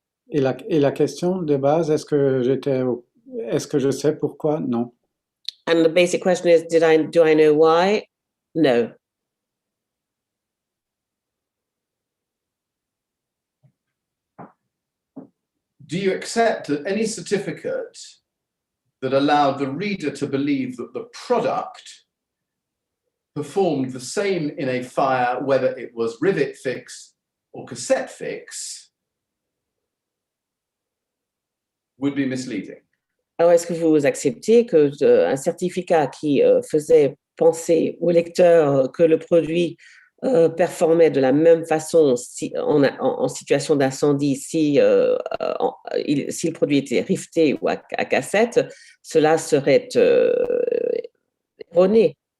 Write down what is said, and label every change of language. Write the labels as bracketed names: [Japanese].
[French] Et la question de base, est-ce que je sais pourquoi? Non. [English] And the basic question is, do I know why? No. Do you accept that any certificate that allowed the reader to believe that the product performed the same in a fire, whether it was rivet fix or cassette fix, would be misleading? [French] Alors, est-ce que vous acceptez que un certificat qui faisait penser au lecteur que le produit performait de la même façon en situation d'incendie si le produit était rifté ou à cassette, cela serait erroné?